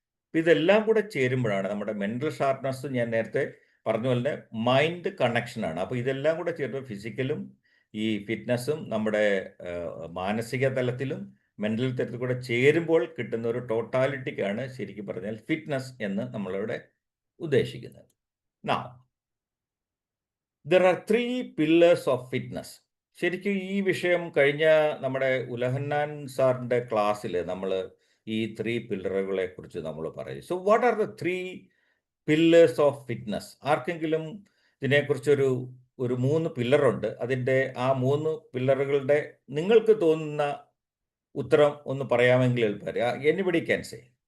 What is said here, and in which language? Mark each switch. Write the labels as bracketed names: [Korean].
[Malayalam] അപ്പോൾ ഇതെല്ലാം കൂടെ ചേരുമ്പോഴാണ് നമ്മുടെ മെൻ്റൽ ഷാർപ്നെസ്, ഞാൻ നേരത്തെ പറഞ്ഞ പോലെ മൈൻഡ് കണക്ഷനാണ്. അപ്പോൾ ഇതെല്ലാം കൂടെ ചേരുമ്പോൾ ഫിസിക്കലും ഈ ഫിറ്റ്നസ്സും നമ്മുടെ മാനസിക തലത്തിലും മെൻ്റൽ തലത്തിൽ കൂടെ ചേരുമ്പോൾ കിട്ടുന്ന ഒരു ടോട്ടാലിറ്റിക്കാണ് ശരിക്കും പറഞ്ഞാൽ ഫിറ്റ്നസ് എന്ന് നമ്മളിവിടെ ഉദ്ദേശിക്കുന്നത്. [English] Now, there are 3 pillars of fitness. [Malayalam] ശരിക്കും ഈ വിഷയം കഴിഞ്ഞ നമ്മുടെ ഉലഹന്നാൻ സാറിൻ്റെ ക്ലാസ്സിൽ നമ്മൾ ഈ 3 പില്ലറുകളെ കുറിച്ച് നമ്മൾ പറയും. [English] So what are the 3 pillars of fitness? [Malayalam] ആർക്കെങ്കിലും ഇതിനെക്കുറിച്ചൊരു 3 പില്ലറുണ്ട്. അതിൻ്റെ ആ 3 പില്ലറുകളുടെ നിങ്ങൾക്ക് തോന്നുന്ന ഉത്തരം ഒന്ന് പറയാമെങ്കിൽ എളുപ്പം. [English] Anybody can say.